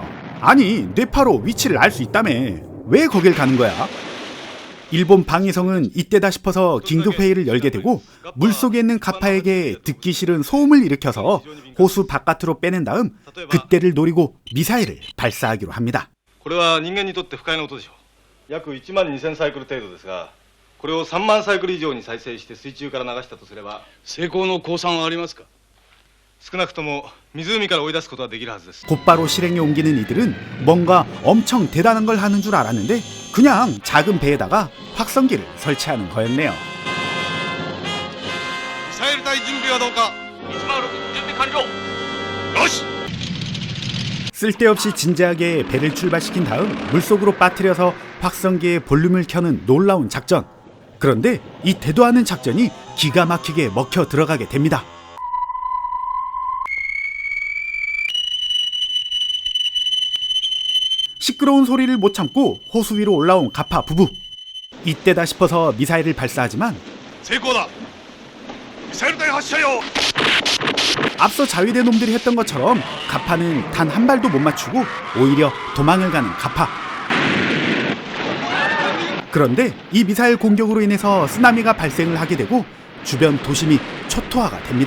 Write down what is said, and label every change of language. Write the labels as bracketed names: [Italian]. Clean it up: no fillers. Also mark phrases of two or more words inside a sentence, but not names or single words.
[Korean] 아니, 뇌파로 위치를 알 수 있다며 왜 거길 가는 거야? 일본 방위성은 이때다 싶어서 긴급회의를 열게 되고 물속에 있는 가파에게 듣기 싫은 소음을 일으켜서 호수 바깥으로 빼낸 다음 그때를 노리고 미사일을 발사하기로 합니다. [Japanese] これは人間にとって不快な音でしょう。約1万2000サイクル程度ですが、これを3万サイクル以上に再生して水中から流したとすれば成功の公算はありますか。少なくとも湖から追い出すことはできるはずです。 [Korean] 곧바로 실행에 옮기는 이들은 뭔가 엄청 대단한 걸 하는 줄 알았는데 그냥 작은 배에다가 확성기를 설치하는 거였네요. [Japanese] ミサイル隊準備はどうか。106準備完了。よし。 [Korean] 쓸데없이 진지하게 배를 출발시킨 다음 물속으로 빠뜨려서 확성기의 볼륨을 켜는 놀라운 작전. 그런데 이 대도 않은 작전이 기가 막히게 먹혀 들어가게 됩니다. 시끄러운 소리를 못 참고 호수 위로 올라온 가파 부부. 이때다 싶어서 미사일을 발사하지만 [Japanese] 成功だ。 미사일隊発射よ。 [Korean] 앞서 자위대 놈들이 했던 것처럼 가파는 단 한 발도 못 맞추고 오히려 도망을 가는 가파. 그런데 이 미사일 공격으로 인해서 쓰나미가 발생을 하게 되고 주변 도심이 초토화가 됩니다.